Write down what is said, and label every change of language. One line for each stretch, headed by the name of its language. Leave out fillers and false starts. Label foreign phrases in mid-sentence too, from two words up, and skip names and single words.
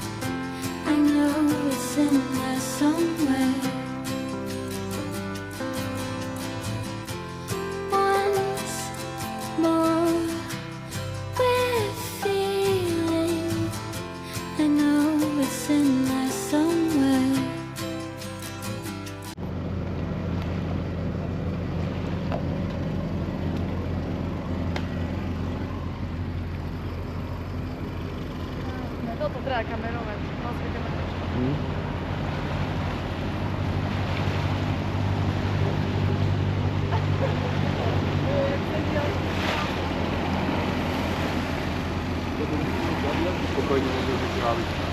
English: I know it's in there somewhere. Once more, we're feeling. I know it's in there somewhere.
Slovak: Toto treba kamerovať. Pozrite ma. Spokojne môžeš vytráviť.